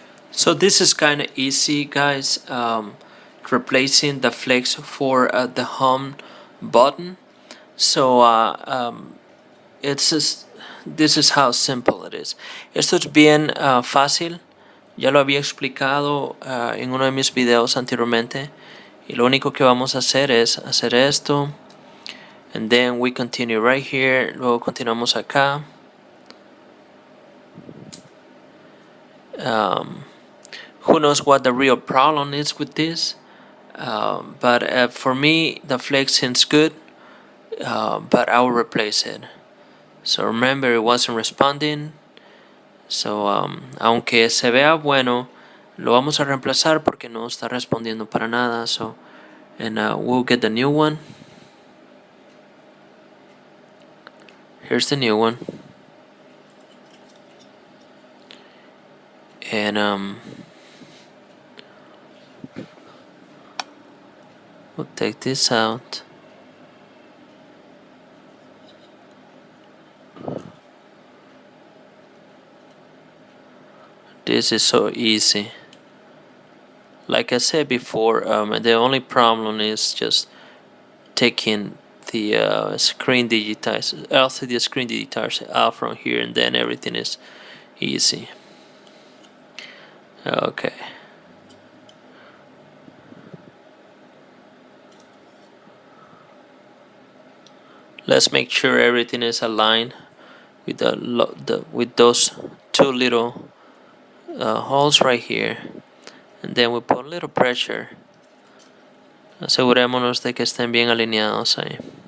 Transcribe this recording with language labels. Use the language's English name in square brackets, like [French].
[English] So this is kind of easy, guys, replacing the flex for the home button. So this is how simple it is. [Spanish] Esto es bien fácil. Ya lo había explicado en uno de mis videos anteriormente. Y lo único que vamos a hacer es hacer esto. [English] And then we continue right here. [Spanish] Luego continuamos acá. [English] Who knows what the real problem is with this? But for me, the flex seems good. But I will replace it. So remember, it wasn't responding. [Spanish] So aunque se vea bueno, lo vamos a reemplazar porque no está respondiendo para nada. [English] So and we'll get the new one. Here's the new one. And we'll take this out. This is so easy. Like I said before, the only problem is just taking the screen digitizer, LCD screen digitizer out from here, and then everything is easy. Okay. Let's make sure everything is aligned with with those two little holes right here, and then we put a little pressure. [Spanish] Asegurémonos de que estén bien alineados ahí.